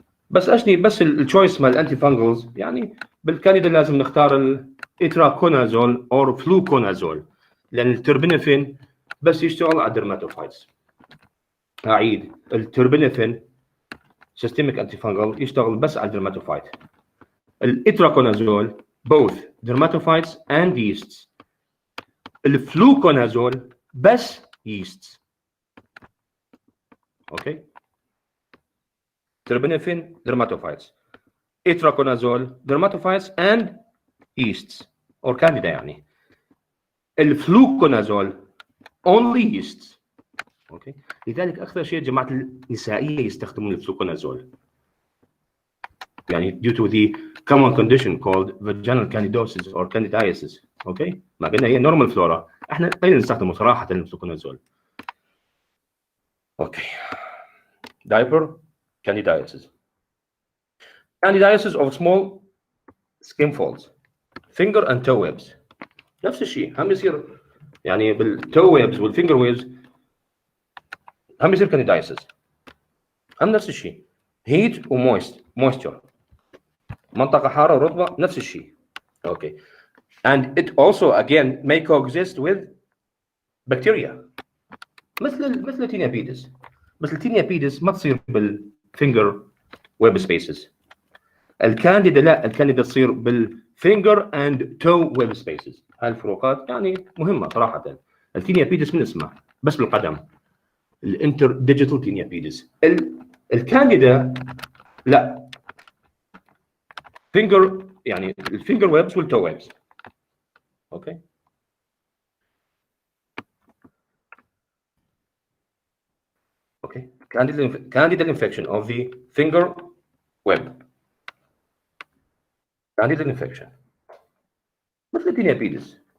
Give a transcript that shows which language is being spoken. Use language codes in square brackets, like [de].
[ar] بس التشويس مال الانتي فانجلز يعني بالكانديدا لازم نختار الاتراكونازول او فلوكونازول، لان التربينفين بس يشتغل على الدرماتوفايتس. اعيد، التربينفين سيستميك انتي فانجل يشتغل بس على الدرماتوفايت. [en] الاتراكونازول both dermatophytes and yeasts. [ar] الفلوكونازول بس yeasts. [en] Okay terbinafine dermatophytes, itraconazole dermatophytes and yeasts or candida. يعني الفلوكونازول only yeasts. [ar] اوكي لذلك اكثر شيء الجماعه النسائيه يستخدمون الفلوكونازول، يعني [en] due to the common condition called vaginal candidosis or candidiasis. [ar] اوكي ما قلنا هي normal flora، احنا قليل نستخدمه صراحه الفلوكونازول. [en] Okay diaper candidiasis. Candidiasis of small skin folds, finger and toe webs. [ar] نفس الشيء هم يصير يعني بالتو ويبز والفينجر ويبز هم يصير candidiasis. هم نفس الشيء heat ومويست moisture، منطقة حارة ورطبة نفس الشيء. [en] Okay. And it also again may coexist with bacteria مثل tinea pedis. [ar] بس التينيابيدس ما تصير بالفينجر ويب سبيسز. الكانديدا لا، الكانديدا تصير بالفينجر اند تو ويب سبيسز. هاي الفروقات يعني مهمه صراحه. التينيابيدس من اسمه بس بالقدم، الانتر ديجيتال تينيابيدس. الكانديدا لا، فينجر يعني الفينجر ويبس والتو ويبس. [en] Okay okay candidal infection of the finger web. candidal infection مثل التينيابيدس.